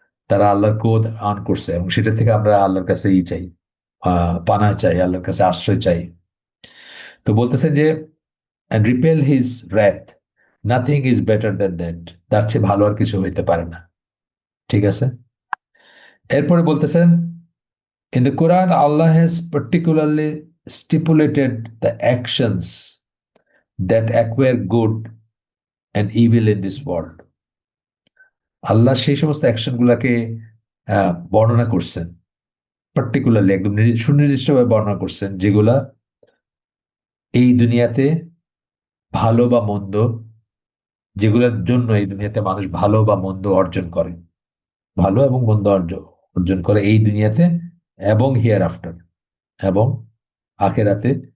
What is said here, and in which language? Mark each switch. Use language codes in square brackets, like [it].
[bn] তারা আল্লাহর ক্রোধ আন করছে, এবং সেটা থেকে আমরা আল্লাহর কাছে চাই, পানা চাই, আল্লাহর কাছে আশ্রয় চাই। তো বলতেছেন যে [en] repel his wrath, nothing is better than that, [bn] তার চেয়ে ভালো আর কিছু হইতে পারে না। ঠিক আছে। এরপরে বলতেছেন, [en] In the Quran Allah has particularly stipulated the actions that acquire good and evil in this world. [bn] আল্লাহ সেই সমস্ত অ্যাকশন গুলাকে বর্ণনা করছেন, পার্টিকুলারলি একদম সুনির্দিষ্টভাবে বর্ণনা করছেন, যেগুলা এই দুনিয়াতে ভালো বা মন্দ, যেগুলোর জন্য এই দুনিয়াতে মানুষ ভালো বা মন্দ অর্জন করে, ভালো এবং মন্দ অর্জন অর্জন করে এই দুনিয়াতে এবং হিয়ার আফটার, এবং আখেরাতে।